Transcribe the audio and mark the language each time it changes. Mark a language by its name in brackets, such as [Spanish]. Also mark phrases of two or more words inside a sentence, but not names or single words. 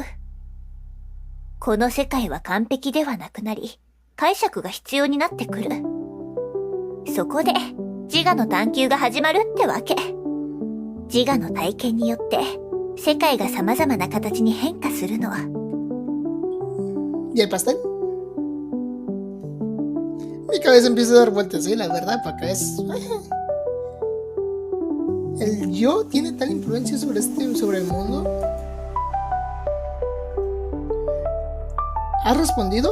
[Japanese] この世界は完璧ではなくなり、解釈が必要になってくる。そこで自我の探求が始まるってわけ。自我の体験によって世界が様々な形に変化するの。 [Spanish] ¿Y el pastel? Mi cabeza empieza a dar vueltas, sí, la verdad, para acá es... ¿El yo tiene tal influencia sobre el mundo? ¿Has respondido?